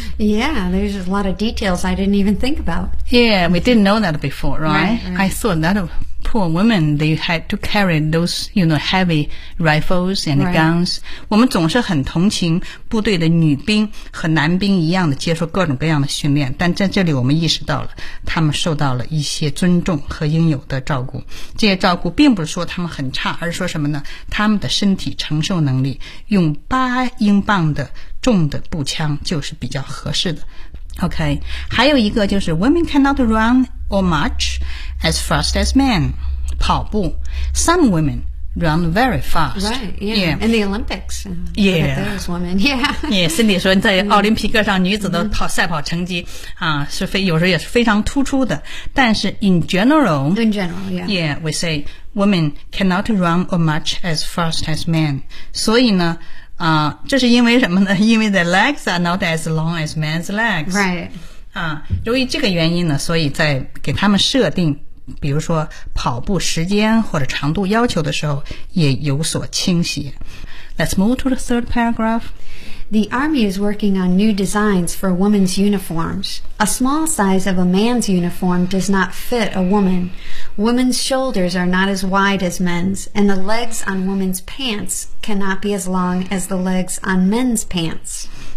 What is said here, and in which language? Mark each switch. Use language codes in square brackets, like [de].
[en] Yeah, there's a lot of details I didn't even think about. Yeah, we didn't know that before, right? Right, right. I thought that poor women, they had to carry those, you know, heavy rifles and guns. Right. [zh] 我们总是很同情部队的女兵和男兵一样的接受各种各样的训练，但在这里我们意识到了他们受到了一些尊重和应有的照顾。这些照顾并不是说他们很差，而是说什么呢？他们的身体承受能力用八英镑的重的步枪就是比较合适的。 [en] OK, [zh] 还有一个就是 [en] women cannot run or march as fast as men. [zh] 跑步 [en] Some women run very fast. Right, yeah. Yeah. In the Olympics. Yeah. Those women, yeah. Yeah, [zh] Cindy 说在奥林匹克上女子的赛跑成绩、是非有时候也是非常突出的。但是 [en] in general, we say women cannot run or march as fast as men. [zh] 所以呢这是因为什么呢？因为 [en] the legs are not as long as men's legs. Right. [zh] 由于这个原因呢，所以在给他们设定，比如说跑步时间或者长度要求的时候，也有所倾斜。 [en] Let's move to the third paragraph. The army is working on new designs for women's uniforms. A small size of a man's uniform does not fit a woman. Women's shoulders are not as wide as men's, and the legs on women's pants cannot be as long as the legs on men's pants.